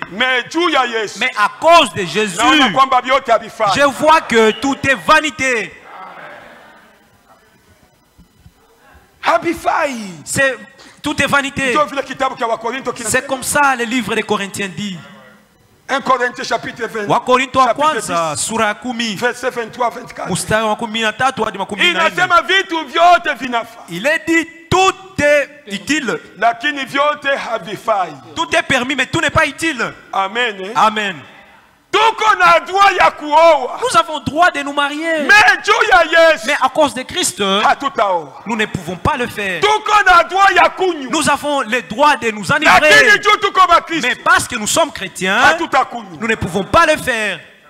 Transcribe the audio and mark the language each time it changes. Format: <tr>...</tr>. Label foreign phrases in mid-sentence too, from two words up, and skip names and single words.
<fr>Mais à cause de Jésus, je vois que tout est vanité. C'est Tout est vanité. C'est comme ça le livre des Corinthiens dit. 1 Corinthiens chapitre 20.</fr> <sw>Wakorintho wa kwanza sura ya 10</sw> <fr>verset 23-24.</fr> <sw>mstari wa 13 hadi 14. Inasema vitu vyote vinafaa.</sw> <fr>Il est dit tout est utile.</fr> <sw>Lakini vyote havifai.</sw> <fr>Tout est permis mais tout n'est pas utile. Amen. Amen. Nous avons droit de nous marier. Mais à cause de Christ, nous ne pouvons pas le faire. Nous avons le droit de nous enivrer. Mais parce que nous sommes chrétiens, nous ne pouvons pas le faire.</fr>